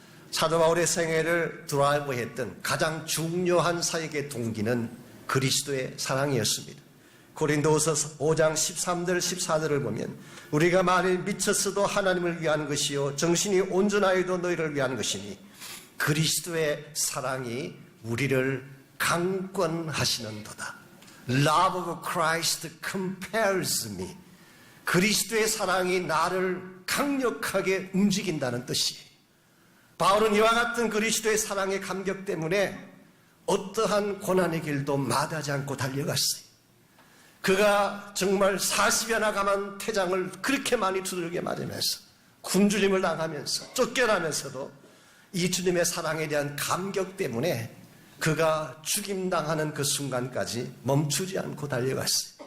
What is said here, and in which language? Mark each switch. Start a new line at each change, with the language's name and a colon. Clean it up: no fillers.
Korean: 사도 바울의 생애를 드라이브했던 가장 중요한 사역의 동기는 그리스도의 사랑이었습니다. 고린도후서 5장 13절 14절을 보면 우리가 만일 미쳤어도 하나님을 위한 것이요 정신이 온전하여도 너희를 위한 것이니 그리스도의 사랑이 우리를 강권하시는도다.
English: Love of Christ compels me.
Korean: 그리스도의 사랑이 나를 강력하게 움직인다는 뜻이에요. 바울은 이와 같은 그리스도의 사랑의 감격 때문에 어떠한 고난의 길도 마다하지 않고 달려갔어요. 그가 정말 40여나 감한 태장을 그렇게 많이 두들겨 맞으면서 굶주림을 당하면서 쫓겨나면서도 이 주님의 사랑에 대한 감격 때문에 그가 죽임당하는 그 순간까지 멈추지 않고 달려갔어요.